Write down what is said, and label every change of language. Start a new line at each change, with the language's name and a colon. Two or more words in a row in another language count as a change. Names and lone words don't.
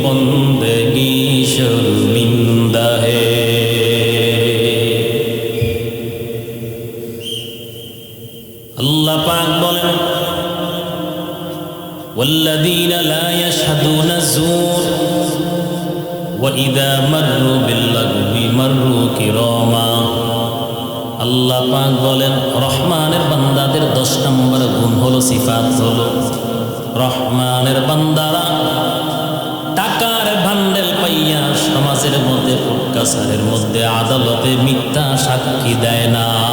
Hindi: जिंदगी शर्मिंदा है।
Bangla: আল্লাহ পাক বলেন
Arabic: والذين لا يشهدون الزور وإذا مروا باللغو مروا كراما.
Bangla: আল্লাহ পাক বলেন রহমানের বান্দাদের 10 নম্বর গুণ হলো, সিফাত হলো, রহমানের বান্দারা টাকার ভান্ডেল পাইয়া সমাজের মধ্যে, কোর্টকাছারের মধ্যে, আদালতে মিথ্যা সাক্ষী দেয় না।